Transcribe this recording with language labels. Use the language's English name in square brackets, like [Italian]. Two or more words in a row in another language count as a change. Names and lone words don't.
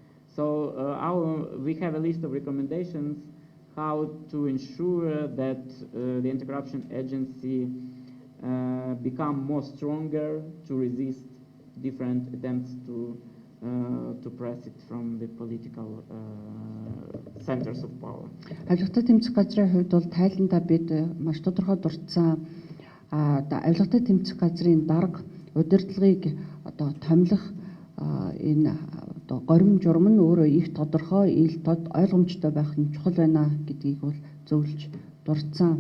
[English] So we have a list of recommendations how to ensure that the anti-corruption agency become more stronger to resist different attempts to press it from the political centers of power. [Mongolian] Авилгатай тэмцэх газрын хувьд бол тайландаа бид маш тодорхой дурдсан авилгатай тэмцэх газрын дарга удирдлагыг одоо томилох энэ одоо горим журам нь өөрөө их тодорхой, ил тод ойлгомжтой байх нь чухал байна гэдгийг бол зөвлөж дурдсан.